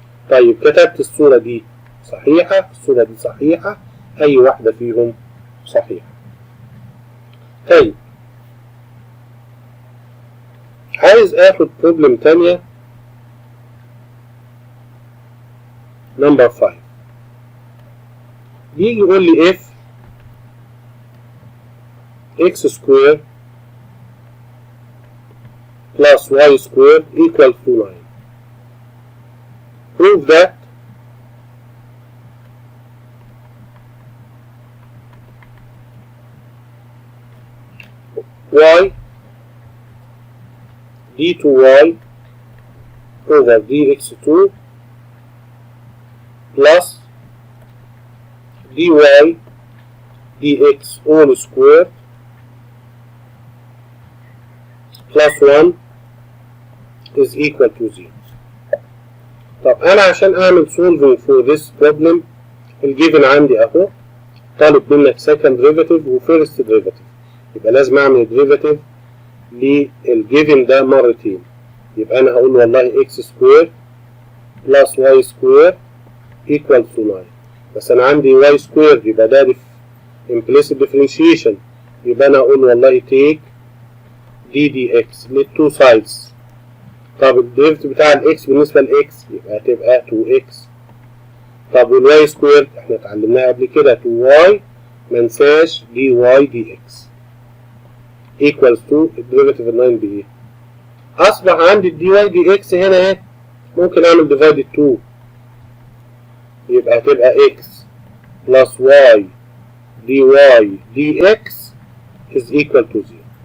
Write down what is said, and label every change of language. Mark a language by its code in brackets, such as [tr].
[ar] طيب كتبت الصورة دي صحيحة، الصورة دي صحيحة، أي واحدة فيهم صحيحة. طيب عايز اخد بروبلم تانية نمبر 5. يجي يقول لي [en] if x square plus y square equals to 9. Prove that y d2y over dx2 plus dy dx all squared plus 1 is equal to 0. [ar] طب أنا عشان أعمل [en] solving for this problem [ar] الجيفن عندي أهو، طالب منك [en] second derivative [ar] و [en] first derivative، [ar] يبقى لازم أعمل derivative للجيفن ده مرتين. يبقى أنا هقول والله [en] x square plus y square equals to 9، [ar] بس أنا عندي y square يبقى ده [en] implicit differentiation، [ar] يبقى أنا هقول والله [en] take d dx [ar] للتو sides. طب الديريفيتيف بتاع الاكس بالنسبة للاكس يبقى هتبقى 2x. طب والواي سكوير احنا اتعلمناها قبل كده 2y منساش dy dx equals to الديريفيتيف 9 بايه؟ اصبح عندي dy dx هنا اهي، ممكن اعمل divided 2 يبقى هتبقى [en] x plus y dy dx is equal to 0.